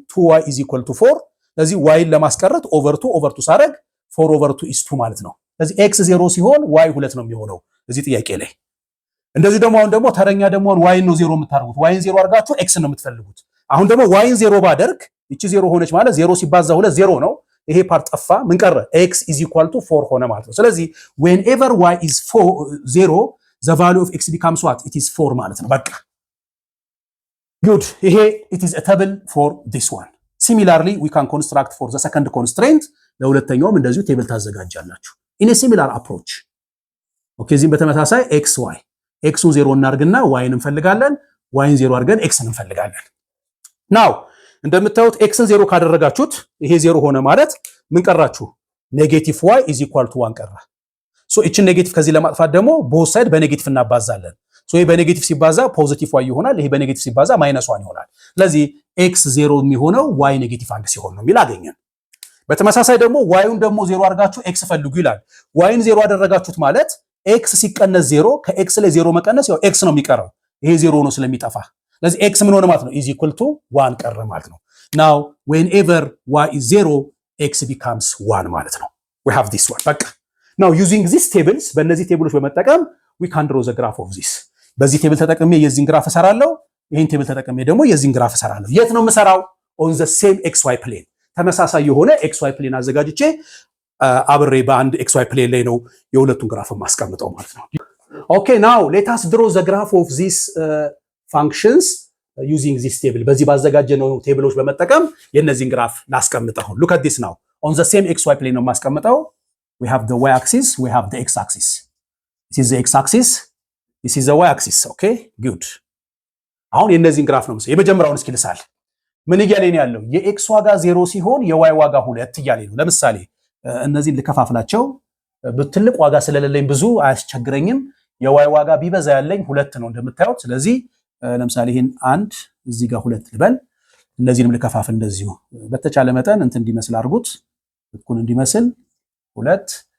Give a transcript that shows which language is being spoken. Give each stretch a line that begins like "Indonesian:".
Amharic: 2y = 4። ስለዚህ y ለማስቀረት ኦቨር 2 ሳደርግ 4/2 is 2 ማለት ነው። ስለዚህ ኤክስ 0 ሲሆን y 2 ነው የሚሆነው እዚህ ጥያቄ ላይ። እንደዚህ ደግሞ አሁን ደግሞ ተረኛ ደግሞ y ነው 0 የምታርጉት y 0 አድርጋችሁ x ነው የምትፈልጉት። አሁን ደግሞ y 0 ባደርግ እቺ 0 ሆነች ማለት 0 ሲባዛ 2 0 ነው። ይሄ ፓርት ጠፋ። ምን ቀረ?
English: x = 4
Amharic: ሆነ ማለት ነው። ስለዚህ
English: whenever y is 0 the value of x becomes what? it is 4
Amharic: ማለት ነው። በቃ
English: good. ይሄ it is a table for this one. similarly we can construct for the second constraint.
Amharic: ለሁለተኛውም እንደዚሁ ቴብል ታዘጋጃላችሁ
English: in a similar approach.
Amharic: ኦኬ እዚህም በተመሳሳይ xy ኤክሱን 0 እናርግና ዋይን እንፈልጋለን። ዋይን 0 አድርገን ኤክስን እንፈልጋለን። ናው እንደምታዩት ኤክስን 0 ካደረጋችሁት ይሄ 0 ሆነ ማለት ምን ቀራችሁ? ኔጌቲቭ ዋይ = 1 ቀራ። ሶ እቺን ኔጌቲቭ ከዚህ ለማጥፋት ደግሞ ቦዝ ሳይድ በኔጌቲቭ እናባዛለን። ሶ ይሄ በኔጌቲቭ ሲባዛ ፖዚቲቭ ዋይ ይሆናል። ይሄ በኔጌቲቭ ሲባዛ -1 ይሆናል። ስለዚህ ኤክስ 0 የሚሆነው ዋይ -1 ሲሆን ነው የሚል አገኘን። በተመሳሳይ ደግሞ ዋዩን ደግሞ 0 አድርጋችሁ ኤክስ ፈልጉ ይላል። ዋይን 0 አደረጋችሁት ማለት ኤክስ ሲቀነስ 0 ከኤክስ ላይ 0 መቀነስ ያው ኤክስ ነው የሚቀረው። ይሄ 0 ነው ስለሚጠፋ ስለዚህ ኤክስ ምን ሆነ ማለት ነው? =1 ቀረ ማለት ነው።
English: now whenever y is 0 x becomes 1
Amharic: ማለት ነው።
English: we have this one
Amharic: በቃ
English: now using these tables
Amharic: በእነዚህ ቴብሎች በመጠቀም
English: we can draw the graph of this።
Amharic: በዚህ ቴብል ተጠቅሜ የዚህን ግራፍ እሰራለሁ። ይሄን ቴብል ተጠቅሜ ደግሞ የዚህን ግራፍ እሰራለሁ። የት ነው የምሰራው?
English: on the same xy plane
Amharic: ተመሳሳይ የሆነ xy plane አዘጋጅቼ አብሬ በአንድ xy plane ላይ ነው የሁለቱን ግራፍ ማስቀምጠው ማለት ነው።
English: okay now let us draw the graph of these functions using this table።
Amharic: በዚህ ባዘጋጀነው ቴብሎች በመጠቀም የነዚህን ግራፍ ላስቀምጠው።
English: look at this now on the same xy plane
Amharic: ነው ማስቀምጠው።
English: we have the y axis, we have the x axis. this is the x axis, this is the y axis. okay good.
Amharic: አሁን የነዚህን ግራፍ ነው የመጀመሪያውን እስኪ ልሳል። ምን እያለኝ ነው ያለው? የx ዋጋ 0 ሲሆን የy ዋጋ 2 እያለኝ ነው። ለምሳሌ እነዚህን ልከፋፍላቸው። በትልቅ ዋጋ ስለሌለኝ ብዙ አያስቸግረኝም። የy ዋጋ ቢበዛ ያለኝ 2 ነው እንደምታዩት። ስለዚህ ለምሳሌ ይሄን 1 እዚህ ጋር 2 ልበል። እነዚህንም ልከፋፍል እንደዚሁ በተቻለ መጠን እንትን እንዲመስል አድርጉት፣ እኩል እንዲመስል 2